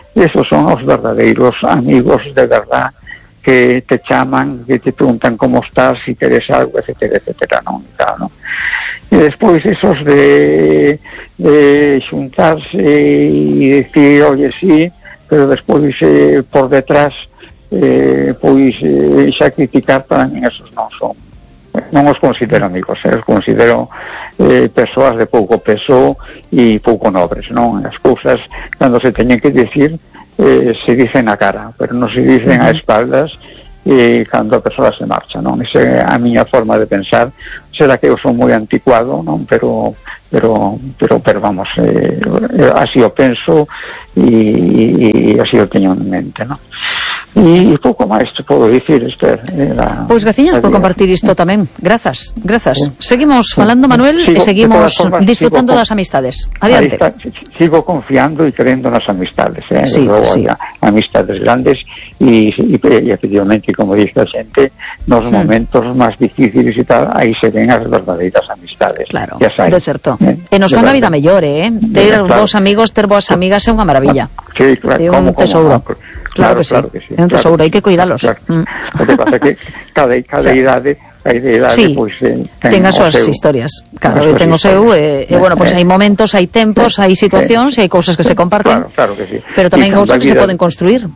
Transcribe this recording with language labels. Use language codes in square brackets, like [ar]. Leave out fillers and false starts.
[es] Esos son los verdaderos amigos de verdad, que te llaman, que te preguntan cómo estás, si quieres algo, etcétera, etcétera, ¿no? Y tal, ¿no? Y después esos de juntarse y decir, oye, sí, pero después por detrás, pues, sacrificar también, esos no son [gl] non os considero amigos, os considero persoas de pouco peso e pouco nobres, non? As cousas, cando se teñen que dicir, se dicen a cara, pero non se dicen a espaldas cando a persoa se marcha, non? Esa é a miña forma de pensar. Será que eu son moi anticuado, non? Pero vamos, así o penso e así o teño en mente, non? E pouco máis te podo dicir, Esther. Pois graciñas por compartir isto tamén. Grazas, grazas. Seguimos falando, Manuel, e seguimos disfrutando das amistades. Adiante. Sigo confiando e creendo nas amistades. Sí, sí. Amistades grandes e efectivamente, como dice a xente, nos momentos máis difíciles e tal, aí se ven as verdadeiras amistades. Claro, de certo. E nos fan a vida mellor, Ter bons amigos, ter boas amigas é unha maravilla. Sí, claro. É un tesouro. Claro que sí. [es] Entonces, claro, hay que cuidarlos. Claro. Lo que pasa es que cada edad sí, pues, tenga sus historias. Claro, yo tengo su. Bueno, pues hay momentos, hay tiempos, hay situaciones, hay cosas que se comparten. Claro que sí. Pero también hay cosas que se pueden construir.